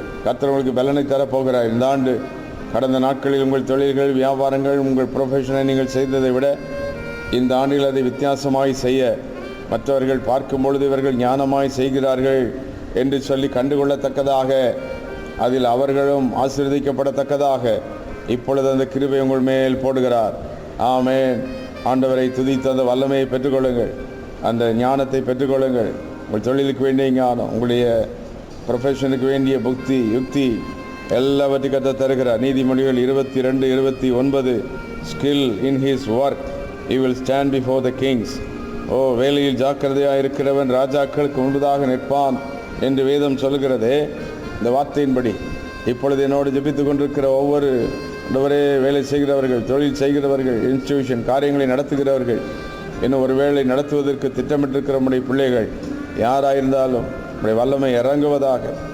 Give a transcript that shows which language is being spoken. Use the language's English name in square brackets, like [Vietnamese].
[Tamil] கர்த்தர் உங்களுக்கு பலனை தரப்போகிறார். இந்த ஆண்டு கடந்த நாட்களில் உங்கள் தொழில்கள், வியாபாரங்கள், உங்கள் ப்ரொஃபஷனை நீங்கள் செய்ததை விட இந்த ஆண்டில் அதை வித்தியாசமாய் செய்ய, மற்றவர்கள் பார்க்கும் பொழுது இவர்கள் ஞானமாய் செய்கிறார்கள் என்று சொல்லி கண்டுகொள்ளத்தக்கதாக, அதில் அவர்களும் ஆசீர்வதிக்கப்படத்தக்கதாக இப்பொழுது அந்த கிருபை உங்கள் மேல் போடுகிறார். ஆமென். ஆண்டவரை துதித்து அந்த வல்லமையை பெற்றுக்கொள்ளுங்கள். அந்த ஞானத்தை பெற்றுக்கொள்ளுங்கள். உங்கள் தொழிலுக்கு வேண்டிய ஞானம், உங்களுடைய ப்ரொஃபஷனுக்கு வேண்டிய புக்தி, யுக்தி எல்லாவற்றையும் கர்த்தர் தருகிறார். [English] நீதிமொழிகள் 22:29 skill in his work he will stand before the kings. [Tamil] வேலையில் ஜாக்கிரதையாக இருக்கிறவன் ராஜாக்களுக்கு முன்பதாக நிற்பான் என்று வேதம் சொல்கிறதே. இந்த வார்த்தையின்படி இப்பொழுது என்னோடு ஜெபித்து கொண்டிருக்கிற ஒவ்வொரு வேலை செய்கிறவர்கள், தொழில் செய்கிறவர்கள், இன்ஸ்டிடியூஷன் காரியங்களை நடத்துகிறவர்கள், இன்னும் ஒரு வேளை நடத்துவதற்கு திட்டமிட்டிருக்கிற நம்முடைய பிள்ளைகள் யாராயிருந்தாலும் நம்முடைய வல்லமை இறங்குவதாக.